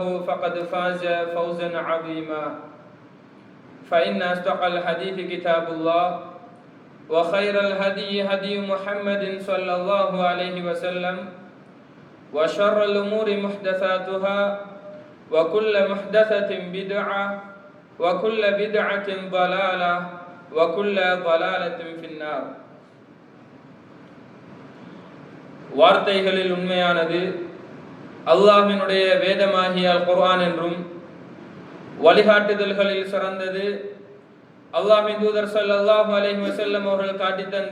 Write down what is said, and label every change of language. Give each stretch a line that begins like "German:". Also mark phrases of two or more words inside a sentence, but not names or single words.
Arabic: فقد فاز فوزا عظيما فإن أصدق الحديث كتاب الله وخير الهدي هدي محمد صلى الله عليه وسلم وشر الأمور محدثاتها وكل محدثة بدعة وكل بدعة ضلالة وكل ضلالة في النار.
Tamil: வார்த்தைகளில் உண்மையானது அல்லாஹ்வினுடைய வேதமாகிய அல் குர்ஆன் என்றும் வழிகாட்டுதல்களில் சிறந்தது அல்லாஹ்வின் தூதர்
Arabic: صلى الله عليه وسلم
Tamil: அவர்கள் காட்டித் தந்த